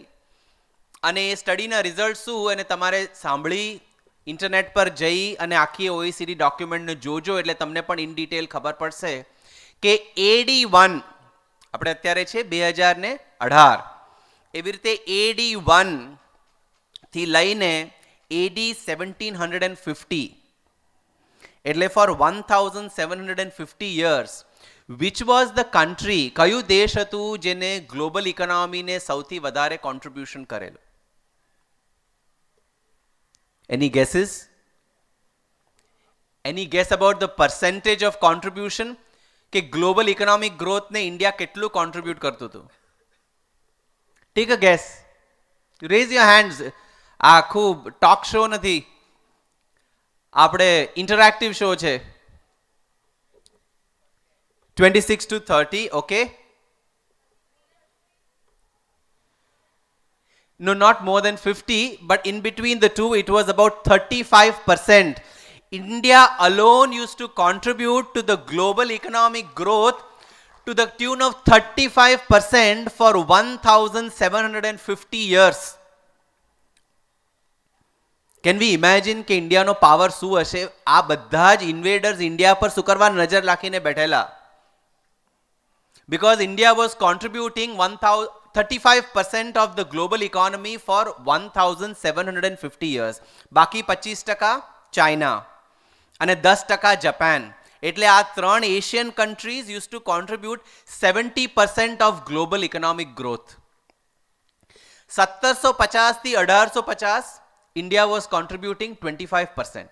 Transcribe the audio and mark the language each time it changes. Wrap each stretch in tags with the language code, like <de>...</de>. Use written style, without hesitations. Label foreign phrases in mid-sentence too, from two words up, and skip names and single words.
<gu>અને એ સ્ટડીના રિઝલ્ટ શું, અને તમારે સાંભળી ઇન્ટરનેટ પર જઈ અને આખી OECD ડોક્યુમેન્ટને જોજો, એટલે તમને પણ</gu> <en>in detail</en> <gu>ખબર પડશે કે AD1 આપણે અત્યારે છે 2018, એવી રીતે AD1 થી લઈને AD 1750,</gu> <en>એટલે ફોર 1750 years, which was the country,</en> <gu>કયું દેશ હતું જેને</gu> <en>global economyને</en> <gu>સૌથી વધારે કોન્ટ્રીબ્યુશન કરેલું?</gu> <en>Any guesses? Any guess about the percentage of contribution?</en> <gu>કે</gu> <en>global economic growthને</en> <gu>ઇન્ડિયા કેટલું કોન્ટ્રીબ્યુટ કરતું હતું?</gu> <en>Take a guess, raise your hands.</en> <gu>આ આખું</gu> <en>talk show</en> <gu>નથી, આપણે</gu> <en>interactive show</en> <gu>છે.</gu> <en>26 to 30, okay? No, not more than 50, but in between the two, it was about 35%. India alone used to contribute to the global economic growth to the tune of 35% for 1750 years. Can we imagine</en> <gu>કે ઇન્ડિયાનો પાવર શું હશે? આ બધા જ ઇન્વેડર્સ ઇન્ડિયા પર શું કરવા નજર રાખીને બેઠેલા?</gu> <en>Because India was contributing 35% of the global economy for 1750 years.</en> <gu>બાકી 25% ચાઇના અને 10% જાપાન. એટલે આ</gu> <en>3 Asian countries used to contribute 70% of global economic growth. 1750 થી 1850 India was contributing 25%.</en>